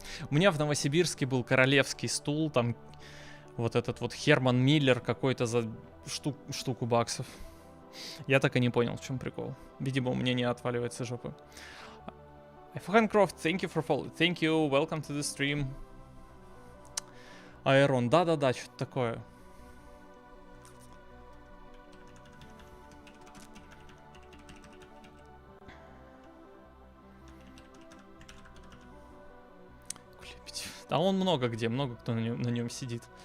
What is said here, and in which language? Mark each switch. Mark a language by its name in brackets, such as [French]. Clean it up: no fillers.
[Russian] У меня в Новосибирске был королевский стул, там вот этот вот Херман Миллер какой-то за штуку баксов. Я так и не понял, в чем прикол. Видимо, у меня не отваливается жопа. [English] Фохан Крофт, thank you for following. Thank you, welcome to the stream. [Russian] Аэрон, да-да-да, что-то такое. А он много где, много кто на нем сидит.